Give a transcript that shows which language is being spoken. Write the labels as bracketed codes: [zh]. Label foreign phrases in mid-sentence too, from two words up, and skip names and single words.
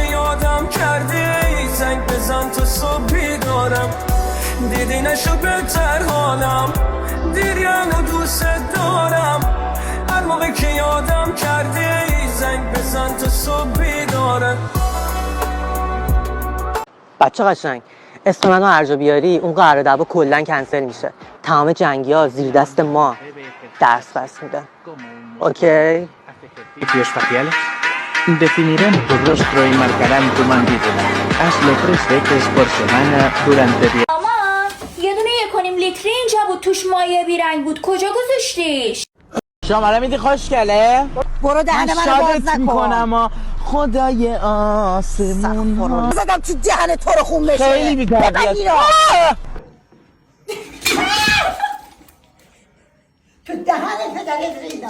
[fa] یادم کردی زنگ بزن تا صبح بیدارم، دیدی نشو بهتر حالم، دیریانو دوست دارم، هر موقع که یادم کردی زنگ بزن تا صبح بیدارم. بچه قشنگ، اسم منو هر جا بیاری اون قرار دعوا کلا کنسل میشه. تمام جنگی ها زیر دست ما درس پس میدن. اوکی؟ [es] Espaciales definirán tu rostro y marcarán tu mandíbula. Hazlo 3 veces por semana durante 10. [fa] مامان یه دونه 1.5 لیتری اینجا بود، توش مایه بیرنگ بود، کجا گذاشتیش؟ شماره میدی خوشگله؟ برو دهن منو باز نکن. میکنم خدای آسمون زدم تو دهن تو رو خون بشه. خیلی بی‌تربیت. تو دهن پدرت ریدم.